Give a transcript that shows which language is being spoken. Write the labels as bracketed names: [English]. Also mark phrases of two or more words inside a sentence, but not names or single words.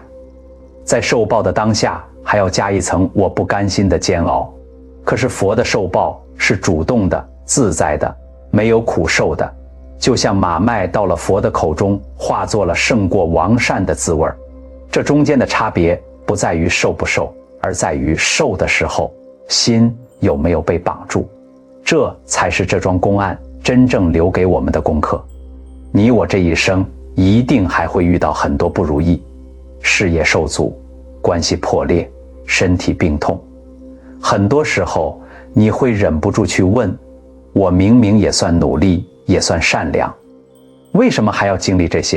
[Chinese] 在受報的當下，還要加一層我不甘心的煎熬。可是佛的受報是主動的、自在的，沒有苦受的，就像馬麥到了佛的口中，化作了勝過王膳的滋味。這中間的差別不在於受不受，而在於受的時候，心有沒有被綁住。這才是這樁公案真正留給我們的功課。你我這一生一定還會遇到很多不如意，事業受阻，關係破裂，身體病痛。很多時候你會忍不住去問，我明明也算努力，也算善良，為什麼還要經歷這些？